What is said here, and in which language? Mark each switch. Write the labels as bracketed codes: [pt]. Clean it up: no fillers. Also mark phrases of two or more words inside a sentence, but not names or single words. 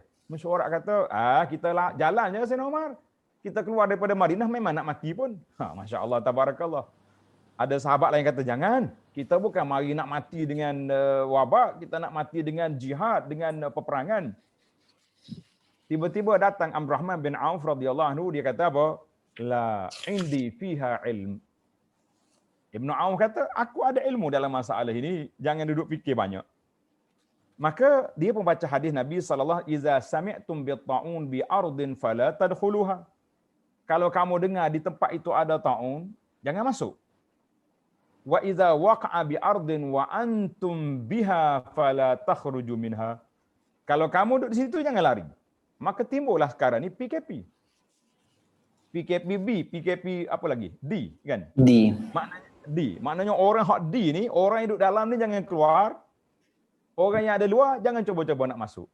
[ms] Mesyuarat kata, kita lah jalan je Sayyidina Umar. Kita keluar daripada Madinah memang nak mati pun. [ar] ما شاء الله تبارك الله. [ms] Ada sahabat lain kata, jangan. Kita bukan mari nak mati dengan wabak, kita nak mati dengan jihad, dengan peperangan. Tiba-tiba datang Abdurrahman bin Auf [ar] رضي الله عنه, [ms] dia kata apa? [ar] لا عندي فيها علم. [ms] Ibnu Auf kata, aku ada ilmu dalam masalah ini, jangan duduk fikir banyak. Maka dia pun baca hadis Nabi [ar] صلى الله عليه وسلم إذا سمعتم بطاعون بأرض فلا تدخلوها. [ms] Kalau kamu dengar di tempat itu ada ta'un, jangan masuk. [ar] وإذا وقع بأرض وأنتم بها فلا تخرجوا منها. [ms] Kalau kamu duduk di situ jangan lari. Maka timbullah sekarang ni PKP. PKPB, PKP apa lagi? D kan? D. Maknanya orang hak D ni, orang yang duduk dalam ni jangan keluar. Orang yang ada luar jangan cuba-cuba nak masuk.